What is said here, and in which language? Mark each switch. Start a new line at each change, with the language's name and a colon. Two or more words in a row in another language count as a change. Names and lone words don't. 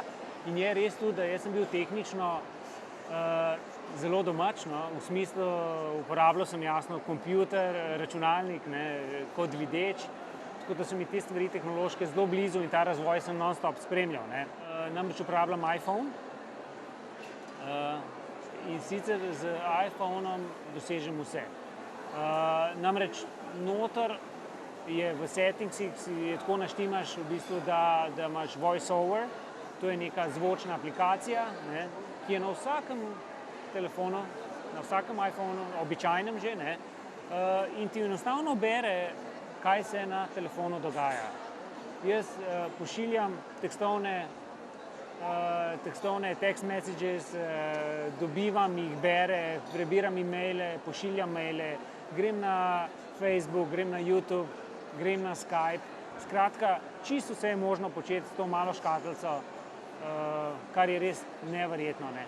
Slovenian: In je res tudi, da jaz sem bil tehnično zelo domač, no, v smislu uporabljal sem jasno kompjuter, računalnik, ne, kot videč, tako da so mi te stvari tehnološke zelo blizu in ta razvoj sem non-stop spremljal, ne. Namreč uporabljam iPhone in sicer z iPhonom dosežem vse. Namreč noter je v settingsih, si tako naštimaš v bistvu, da imaš
English: voice over,
Slovenian: to je neka zvočna aplikacija, ne, ki je na vsakem telefonu, na vsakem iPhonu, običajnem že, ne, in ti enostavno bere, kaj se na telefonu dogaja. Jaz pošiljam tekstovne
English: text messages,
Slovenian: dobivam jih, bere, prebiram e-maile, pošiljam maile, grem na Facebook, grem na YouTube, grem na Skype. Skratka, čisto vse je možno početi s to malo škatlico, kar je res neverjetno, ne.